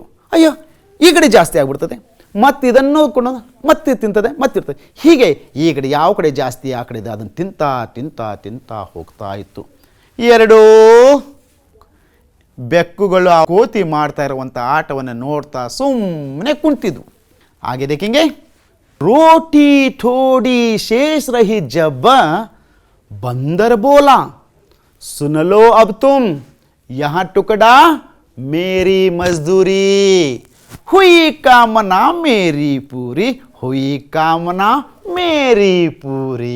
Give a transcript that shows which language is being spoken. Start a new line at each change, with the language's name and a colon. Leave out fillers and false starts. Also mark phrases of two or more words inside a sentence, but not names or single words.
Kannada: ಅಯ್ಯೋ ಈ ಕಡೆ ಜಾಸ್ತಿ ಆಗಿಬಿಡ್ತದೆ, ಮತ್ತು ಇದನ್ನು ಕೊಂಡು ಮತ್ತೆ ತಿಂತದೆ, ಮತ್ತಿರ್ತದೆ. ಹೀಗೆ ಈ ಕಡೆ ಯಾವ ಕಡೆ ಜಾಸ್ತಿ ಆ ಕಡೆ ಅದನ್ನು ತಿಂತಾ ತಿಂತಾ ತಿಂತಾ ಹೋಗ್ತಾ ಇತ್ತು. 2 ಬೆಕ್ಕುಗಳು ಆ ಕೋತಿ ಮಾಡ್ತಾ ಇರುವಂಥ ಆಟವನ್ನು ನೋಡ್ತಾ ಸುಮ್ಮನೆ ಕುಂತಿದ್ವು.
Hindi: आगे देखेंगे, रोटी थोड़ी शेष रही जब बंदर बोला, सुन लो अब तुम, यहां टुकड़ा मेरी मजदूरी, हुई कामना मेरी पूरी, हुई कामना मेरी पूरी।